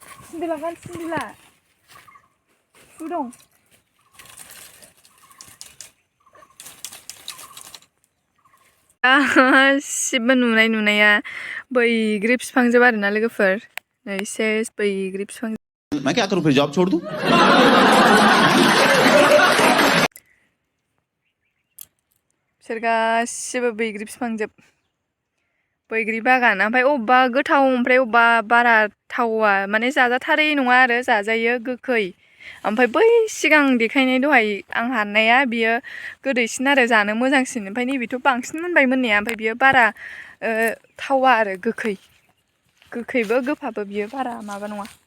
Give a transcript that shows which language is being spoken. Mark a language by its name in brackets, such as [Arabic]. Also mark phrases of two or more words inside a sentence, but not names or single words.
[Bodo] सिन्देला गान सिन्देला सु दं गासिबो नुनाया बैग्रि बिफांजोब आरोना लोगोफोर नै सेस बैग्रि बिफां [Hindi] मैं क्या करूं फिर जॉब छोड़ दूं [Bodo] बिसोर गासिबो बैग्रि बिफांजोब बैग्रि बागान ओमफ्राय अबेबा गोथाव ओमफ्राय अबेबा बारा थावा माने जाजाथारै नङा आरो जाजायो गोखै ओमफ्राय बै सिगां देखायनाय दहाय आं हाननाया बियो गोदैसिन आरो जानो मोजांसिन ओमफ्राय नैबेथ' बांसिन मोनबाय मोननाया ओमफ्राय बियो बारा थावा आरो गोखैबो गोफाबो बियो बारा माबा नङा